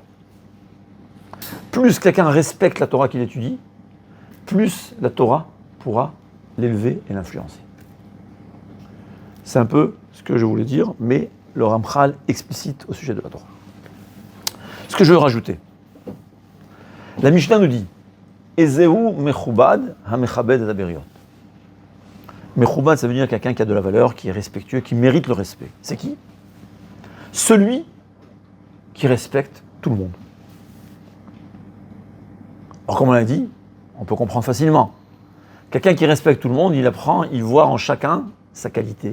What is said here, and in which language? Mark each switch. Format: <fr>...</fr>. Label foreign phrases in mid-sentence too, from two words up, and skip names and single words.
<fr>Plus quelqu'un respecte la Torah qu'il étudie, plus la Torah pourra l'élever et l'influencer. C'est un peu ce que je voulais dire, mais le Ramchal explicite au sujet de la Torah. Ce que je veux rajouter, la Mishnah nous dit</fr> <he>איזהו מכובד המכבד את הבריות.</he> <fr>Mechubad, ça veut dire quelqu'un qui a de la valeur, qui est respectueux, qui mérite le respect. C'est qui? Celui qui respecte tout le monde. Alors comme on l'a dit, on peut comprendre facilement. Quelqu'un qui respecte tout le monde, il apprend, il voit en chacun sa qualité.</fr>